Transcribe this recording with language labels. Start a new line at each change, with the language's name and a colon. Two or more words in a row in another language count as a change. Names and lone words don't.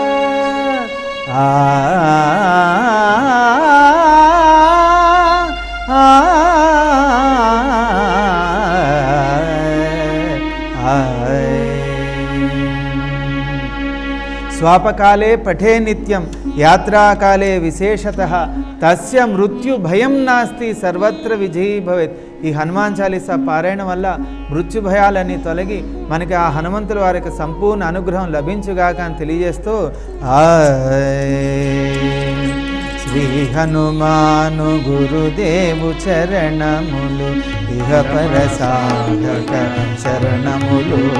Sanskrit: स्वापकाले पठे नित्यं यात्राकाले विशेषतः तस्य मृत्यु भयं नास्ति सर्वत्र विजयी भवेत्।
Telugu: ఈ హనుమాన్ చాలీసా పారాయణం వల్ల మృత్యు భయాలన్నీ తొలగి మనకి ఆ హనుమంతుల వారికి సంపూర్ణ అనుగ్రహం లభించుగాక అని తెలియజేస్తూ శ్రీ హనుమాను గురుదేవు చరణములు ఇహపర సాధక శరణములు